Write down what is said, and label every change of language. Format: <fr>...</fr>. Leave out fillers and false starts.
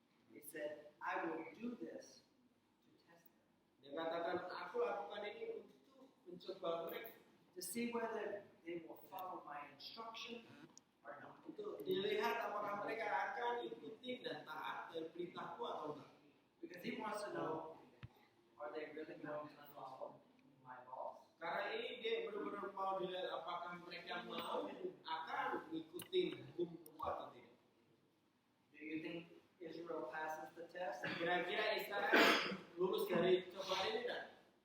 <en>He said, I will do this to test them,</en> <id>Dia katakan, aku lakukan ini untuk mencoba mereka,</id> <en>to see whether they will follow my instruction or not.</en> <id>untuk dilihat apakah mereka akan ikuti dan taat dari perintahku atau enggak.</id> <en>Because he wants to know, are they really going to follow my laws?</en> <id>Karena ini dia benar-benar mau dilihat apakah mereka mau akan mengikuti hukumku atau tidak.</id> <en>Do you think Israel passes the test?</en> <id>Kira-kira Israel lulus dari cobaan ini enggak?</id>